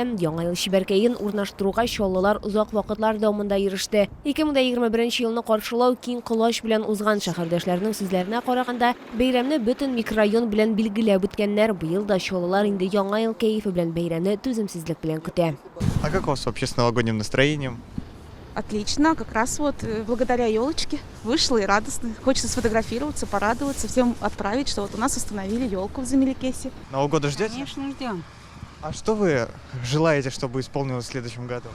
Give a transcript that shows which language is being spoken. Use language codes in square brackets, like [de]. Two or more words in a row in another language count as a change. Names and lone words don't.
[tt] Яңа ел чибәркәен урнаштыруга чаллылар узак вакытлар дәвамында иреште. 2021 елны каршылау киң колач белән узган. Шәһәрдәшләрнең сүзләренә караганда, бәйрәмне бөтен микрорайон белән билгеләп үткәннәр. Быел да чаллылар инде яңа ел кәефе белән бәйрәмне түземсезлек белән көтә. [ru] А как у вас вообще с новогодним настроением? Отлично, как раз вот благодаря елочке вышла и радостно. Хочется сфотографироваться, порадоваться, всем отправить, что вот у нас установили елку в Замеликесе. Нового года ждете? Конечно, ждем. А что вы желаете, чтобы исполнилось в следующем году?